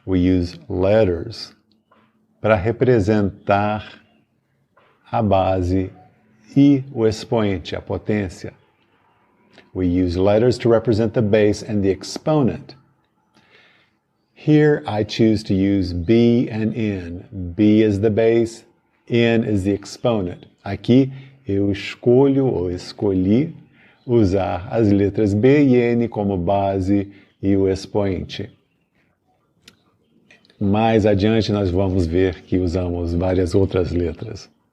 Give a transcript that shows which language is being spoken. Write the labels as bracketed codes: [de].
[en] We use letters [pt] para representar a base e o expoente, a potência. [en] We use letters to represent the base and the exponent. Here I choose to use B and N. B is the base, N is the exponent. [pt] Aqui eu escolhi usar as letras B e N como base e o expoente. Mais adiante nós vamos ver que usamos várias outras letras.